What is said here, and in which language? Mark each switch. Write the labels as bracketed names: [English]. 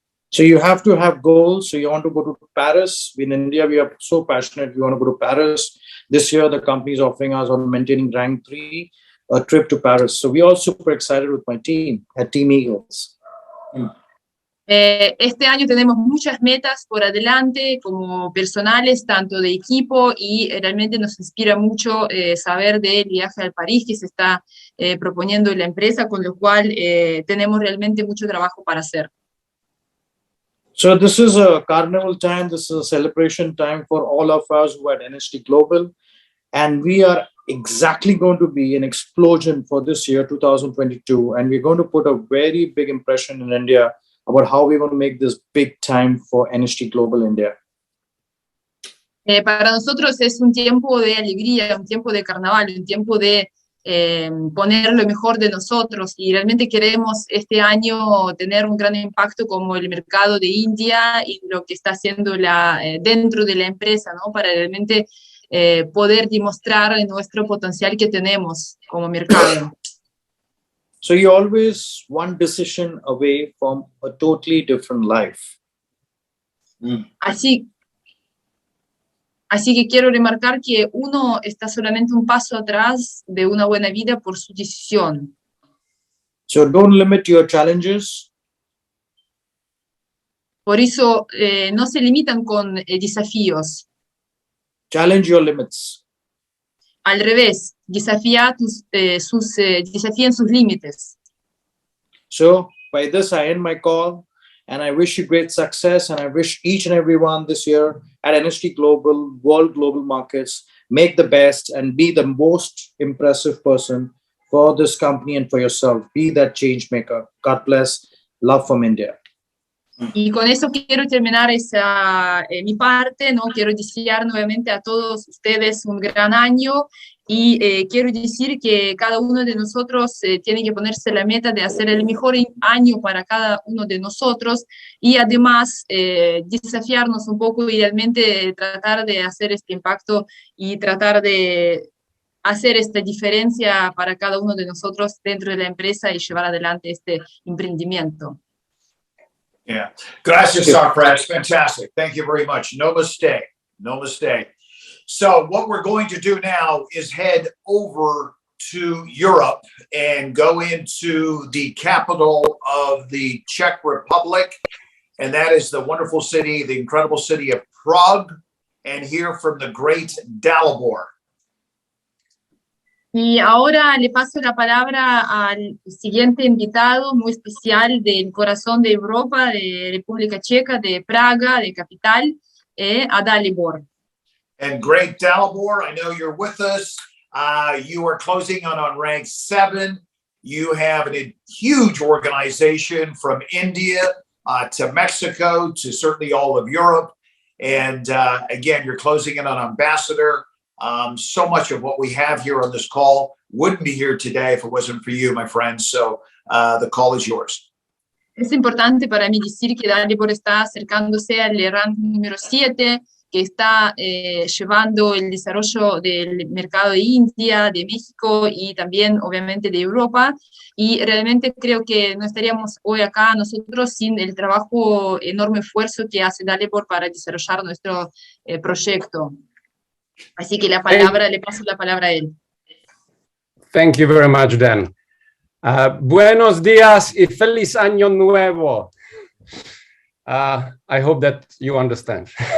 [English] So you have to have goals. So you want to go to Paris. In India, we are so passionate. We want to go to Paris. This year, the company is offering us on maintaining rank 3, a trip to Paris. So we are super excited with my team at Team Eagles. [Spanish] Este año tenemos muchas metas por adelante, como personales, tanto de equipo, y realmente nos inspira mucho saber del viaje al París que se está proponiendo la empresa, con lo cual tenemos realmente mucho trabajo para hacer. [English] So this is a carnival time. This is a celebration time for all of us who are at NHT Global. And we are exactly going to be an explosion for this year, 2022. And we're going to put a very big impression in India about how we're going to make this big time for NHT Global India. [Spanish] Para nosotros es un tiempo de alegría, un tiempo de carnaval, un tiempo de poner lo mejor de nosotros, y realmente queremos este año tener un gran impacto como el mercado de India y lo que está haciendo dentro de la empresa, ¿no? Para realmente poder demostrar nuestro potencial que tenemos como mercado. [English] So you're always one decision away from a totally different life. [Spanish] Así que quiero remarcar que uno está solamente un paso atrás de una buena vida por su decisión. [English] So don't limit your challenges. [Spanish] Por eso no se limitan con desafíos. [English] Challenge your limits. [Spanish] Al revés, desafían sus límites. [English] So by this, I end my call, and I wish you great success, and I wish each and everyone this year at NHT Global, World Global Markets, make the best and be the most impressive person for this company and for yourself. Be that change maker. God bless. Love from India. [Spanish] Y con eso quiero terminar mi parte, ¿no? Quiero desear nuevamente a todos ustedes un gran año y quiero decir que cada uno de nosotros tiene que ponerse la meta de hacer el mejor año para cada uno de nosotros y además desafiarnos un poco y realmente tratar de hacer este impacto y tratar de hacer esta diferencia para cada uno de nosotros dentro de la empresa y llevar adelante este emprendimiento. [English] Yeah. Gracias, Sarfraz. Fantastic. Thank you very much. No mistake. No mistake. So what we're going to do now is head over to Europe and go into the capital of the Czech Republic. And that is the wonderful city, the incredible city of Prague, and hear from the great Dalibor. [Spanish] Y ahora le paso la palabra al siguiente invitado muy especial del corazón de Europa, de República Checa, de Praga, de capital, a Dalibor. [English] And great Dalibor, I know you're with us. You are closing on rank 7. You have a huge organization from India to Mexico to certainly all of Europe. And again, you're closing in on ambassador. So much of what we have here on this call wouldn't be here today if it wasn't for you, my friends. So the call is yours. [Spanish] Es importante para mí decir que Dalibor está acercándose al ranking número 7, que está llevando el desarrollo del mercado de India, de México y también obviamente de Europa. Y realmente creo que no estaríamos hoy acá nosotros sin el trabajo, enorme esfuerzo que hace Dalibor para desarrollar nuestro proyecto. Así que le paso la palabra a él. [English] Thank you very much, Dan. [Spanish] Buenos días y feliz año nuevo. [English] I hope that you understand.